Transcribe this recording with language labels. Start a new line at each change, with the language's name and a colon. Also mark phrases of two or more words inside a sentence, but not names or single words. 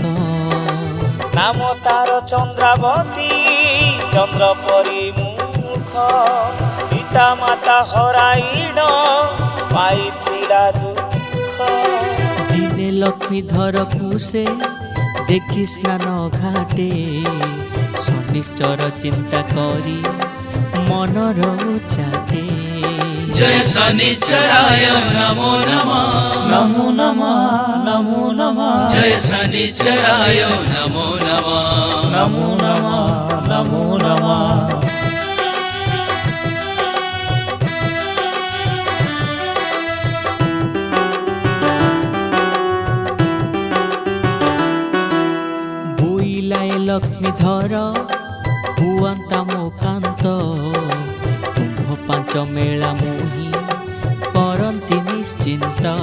Odia: ନାମ ତାର ଚନ୍ଦ୍ରାବତୀ, ଚନ୍ଦ୍ର ପରି ମୁଖ, ପିତା ମାତା ହରାଇଣ ପାଇଥିଲା ଦୁଃଖ। ଦିନେ ଲକ୍ଷ୍ମୀଧରକୁ ସେ ଦେଖି ସ୍ନାନ ଘାଟେ, ଶନିଶ୍ଚର ଚିନ୍ତା କରି ମନର ଚାଟେ।
Sanskrit: जय शनिश्चराय नमो नमः ନମୋ ନମଃ ନମୋ ନମଃ जय शनिश्चराय नमो नमः ନମୋ ନମଃ ନମୋ ନମଃ।
Odia: ବୋଇଲାଏ ଲକ୍ଷ୍ମୀଧର ହୁଅନ୍ତା ମୋ କାନ୍ତ, ତୁମ୍ଭ ପାଞ୍ଚ ମେଳା ମୁହିଁ କରନ୍ତି ନିଶ୍ଚିନ୍ତ।